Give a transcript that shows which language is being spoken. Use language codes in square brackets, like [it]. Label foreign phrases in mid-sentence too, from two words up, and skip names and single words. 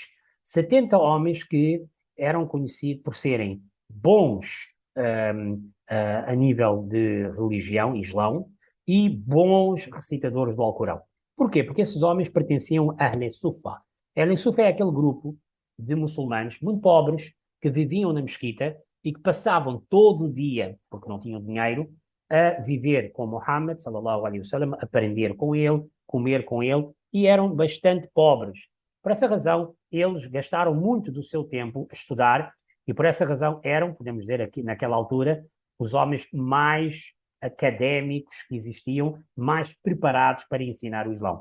[pt] 70 homens que eram conhecidos por serem bons a nível de religião, Islão, e bons recitadores do Alcorão. Porquê? Porque esses homens pertenciam a Ahl Sufa. Ahl Sufa é aquele grupo de muçulmanos muito pobres que viviam na mesquita e que passavam todo o dia, porque não tinham dinheiro, a viver com Muhammad, [ar] صلى الله عليه وسلم, [pt] aprender com ele, comer com ele, e eram bastante pobres. Por essa razão, eles gastaram muito do seu tempo a estudar, e por essa razão eram, podemos dizer aqui naquela altura, os homens mais académicos que existiam, mais preparados para ensinar o Islão.